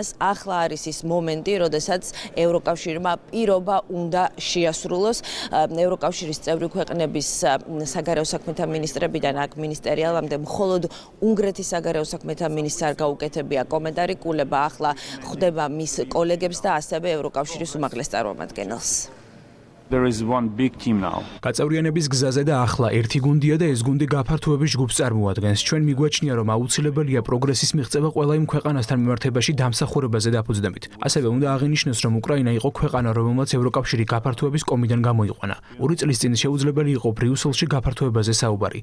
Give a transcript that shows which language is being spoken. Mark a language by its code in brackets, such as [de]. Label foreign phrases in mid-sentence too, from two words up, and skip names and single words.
[ka] ახლა არის ის მომენტი, როდესაც ევროკავშირმა პირობა უნდა შეასრულოს. ევროკავშირის წევრი ქვეყნების საგარეო საქმეთა მინისტრებიდან აქ მინისტერიალამდე მხოლოდ უნგრეთის საგარეო საქმეთა მინისტრს არ გაუკეთებია კომენტარი. კულება ახლა ხვდება მის კოლეგებს და ასევე ევროკავშირის უმაღლეს წარმომადგენელს. [en] There is one big team now. [ka] გაწევრიანების გზაზე და ახლა ერთი გუნდია და ეს გუნდი გაფართოების ჯგუფს წარმოადგენს. ჩვენ მიგვაჩნია, რომ აუცილებელია პროგრესის მიღწევა ყველა იმ ქვეყანასთან მიმართებაში დამსახურებაზე დაფუძნებით. ასევე უნდა აღინიშნოს, რომ უკრაინა იყო ქვეყანა, რომელმაც ევროკავშირი გაფართოების კომიდან გამოიყვანა. 2 წლის წინ შეუძლებელი იყო ბრიუსელში გაფართოებაზე საუბარი.